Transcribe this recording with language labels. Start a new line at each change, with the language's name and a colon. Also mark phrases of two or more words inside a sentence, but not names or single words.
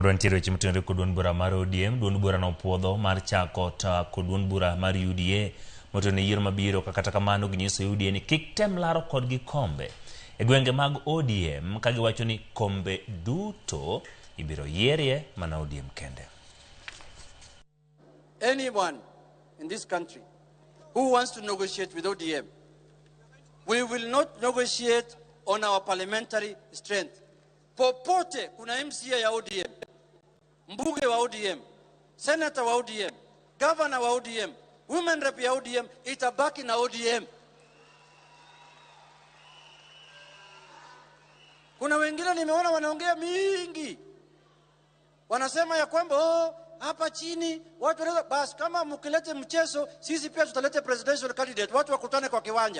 Luo (Kenya and Tanzania): Rwantiro chimutende kudun bura mar ODM, dun bura no puodho mar chako ta kudun bura mar UDA, motone yiero mabiro kata kamano ginyiso UDA ni kik tem laro kodgi kombe. E gwenge mag ODM kagiwacho ni kombe duto ibiro yierie mana ODM kende.
English: Anyone in this country who wants to negotiate with ODM, we will not negotiate on our parliamentary strength.
Swahili: Popote kuna MCA ya ODM, mbunge wa ODM, senator wa ODM, governor wa ODM,
English: women rep
Swahili: ya ODM, itabaki na ODM. Kuna wengine nimeona wanaongea mingi, wanasema ya kwamba hapa chini watu wanaweza, basi kama mkilete mchezo sisi pia tutalete
English: presidential candidate,
Swahili: watu wakutane kwa kiwanja.